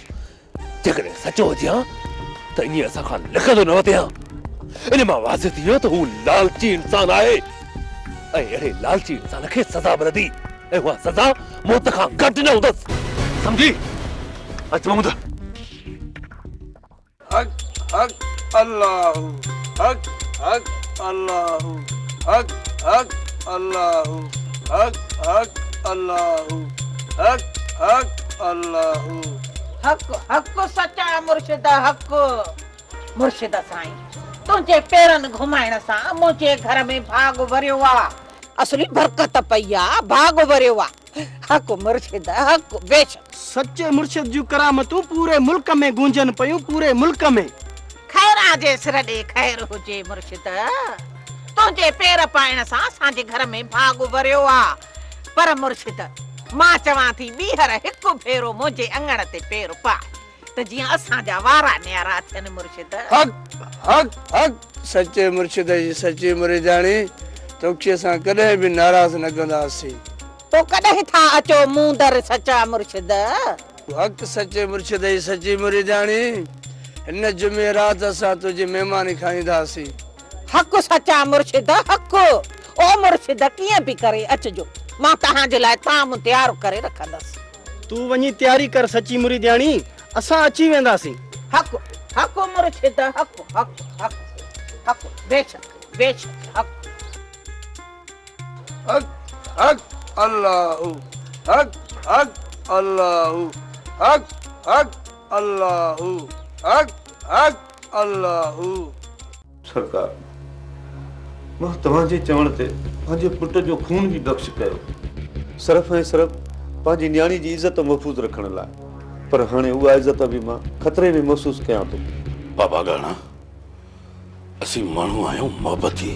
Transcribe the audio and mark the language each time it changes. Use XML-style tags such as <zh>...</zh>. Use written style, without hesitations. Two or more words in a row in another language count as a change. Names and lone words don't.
<sd>जेकॾहिं सचो हुजे त ईअं असां खां लिखंदो न वधे। इन मां वाज़िह थी वियो त हू लालची इंसान आहे ऐं अहिड़े लालची इंसान खे सज़ा मिलंदी ऐं उहा सज़ा मौत खां घटि न हूंदसि। सम्झी? अच महमूद।</sd> <ar>حق حق اللهُ حق حق اللهُ حق حق اللهُ حق حق اللهُ حق حق اللهُ.</ar> <sd>हक हक सच्चा मुर्शिदा हक। मुर्शिदा साईं, तुंहिंजे पेरनि घुमाइण सां मुंहिंजे घर में भाग भरियो आहे। असली बरकत पई आहे, भाग भरियो आहे। हक मुर्शिदा हक। बेशक सच्चे मुर्शिद जूं करामतूं पूरे मुल्क में गूंजन पयूं, पूरे मुल्क में। खैरा जे सिर ॾे खैर हुजे मुर्शिद। तुंहिंजे पेर पाइण सां असांजे घर में भाग भरियो आहे। पर मुर्शिद, मां चवां थी ॿीहर हिकु भेरो मुंहिंजे अङण ते पेर पाए त जीअं असांजा वारा न्यारा थियनि मुर्शिद। हक हक हक सच्चे मुर्शिद जी सच्ची मुरीदाणी, तोखे असां कॾहिं बि नाराज़ न कंदासीं। तो कॾहिं था अचो मूं दर सच्चा मुर्शिद। हक सच्चे मुर्शिद जी सच्ची मुरीदाणी, हिन जुमे राति असां तुंहिंजी महिमानी खाईंदासीं। हक सच्चा मुर्शिद हक। ओ मुर्शिद कीअं बि करे अचजो, मां तव्हांजे लाइ ताम तयार करे रखंदसि। तूं वञी तयारी कर सच्ची मुरीदाणी, असां अची वेंदासीं। हक हक मुर्शिद हक हक हक हक। बेशक बेशक हक।</sd> <ar>حق حق اللهُ حق حق اللهُ حق حق اللهُ حق حق اللهُ.</ar> <sd>सरकार, मां तव्हांजे चवण ते पंहिंजे पुट जो खून बि बख़्श कयो, सिर्फ़ ऐं सिर्फ़ पंहिंजी न्याणी जी इज़त महफ़ूज़ रखण लाइ। पर हाणे उहा इज़त बि मां ख़तरे में महसूस कयां थो। बाबा गाना, असीं माण्हू आहियूं मोहबती।</sd>